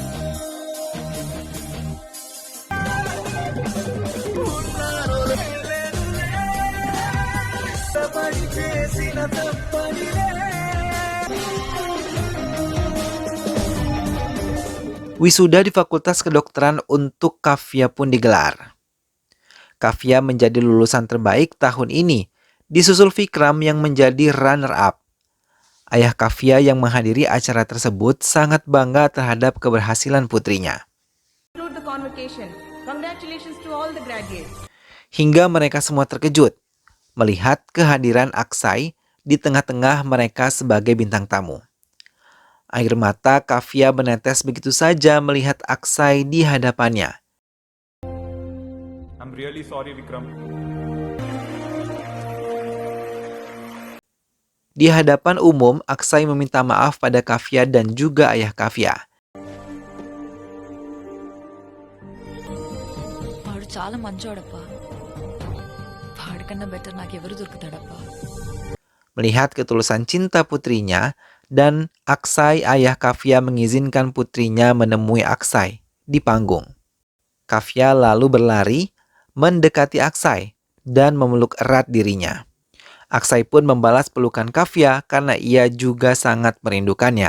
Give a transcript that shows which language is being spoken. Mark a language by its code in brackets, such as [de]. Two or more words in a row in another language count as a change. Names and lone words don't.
[id] Wisuda di Fakultas Kedokteran untuk Kafia pun digelar. Kafia menjadi lulusan terbaik tahun ini, disusul Vikram yang menjadi runner-up. Ayah Kafia yang menghadiri acara tersebut sangat bangga terhadap keberhasilan putrinya. [en] Conclude the convocation. Congratulations to all the graduates. [id] Hingga mereka semua terkejut melihat kehadiran Aksai di tengah-tengah mereka sebagai bintang tamu. Air mata Kafia menetes begitu saja melihat Aksai di hadapannya. [en] I'm really sorry Vikram. [id] Di hadapan umum, Aksai meminta maaf pada Kafia dan juga ayah Kafia. [te] వాడు చాలా మంచోడప్పా. వాడికన్నా బెటర్ నాకెవరు దొరుకుతాడప్పా. [id] Melihat ketulusan cinta putrinya, dan Aksai, ayah Kafia mengizinkan putrinya menemui Aksai di panggung. Kafia lalu berlari mendekati Aksai dan memeluk erat dirinya. Aksai pun membalas pelukan Kafia karena ia juga sangat merindukannya.